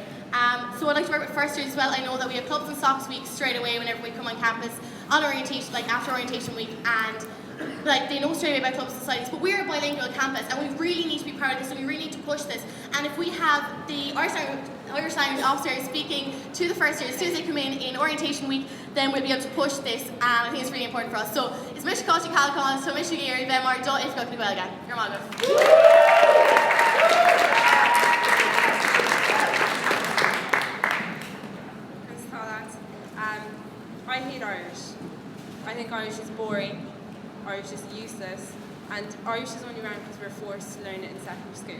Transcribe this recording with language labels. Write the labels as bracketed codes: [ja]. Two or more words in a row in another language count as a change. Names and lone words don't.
[en] So I'd like to work with first years as well. I know that we have clubs and socks week straight away whenever we come on campus on orientation, after orientation week, and they know straight away about clubs and societies, but we're a bilingual campus and we really need to be proud of this and we really need to push this. And if we have the Irish language officer speaking to the first years as soon as they come in orientation week, then we'll be able to push this, and I think it's really important for us. So it's Misha Costney Calicon, so Misha Geary, Venmar, [ga] Oifigeach Gaeilge. [en] You're welcome. I hate Irish. I think Irish is boring, Irish is useless, and Irish is only around because we're forced to learn it in secondary school.